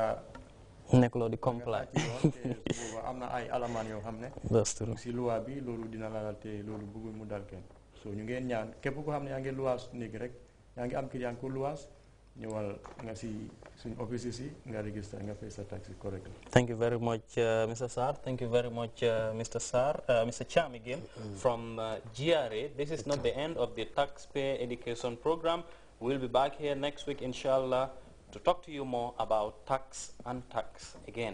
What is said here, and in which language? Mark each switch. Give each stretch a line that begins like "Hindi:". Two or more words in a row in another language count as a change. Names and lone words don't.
Wolof: nekk loo di comply booba am na ay alamaan yoo xam ne si luwaa bi loolu dina la te loolu bëggul mu dal kenn so ñu ngeen ñaan képp ko xam ne yaa ngi luwaas néegi rek yaa ngi am kii yaa ngi ko luwaas ñëwal nga si suñ office si nga register nga fay sa taxi correctly.
English: Thank you very much, Mr. Sarr. Thank you very much, Mr. Sarr, Mr. Cham again from GRA. This is not the end of the taxpayer education program. We'll be back here next week, inshallah, to talk to you more about tax and tax again.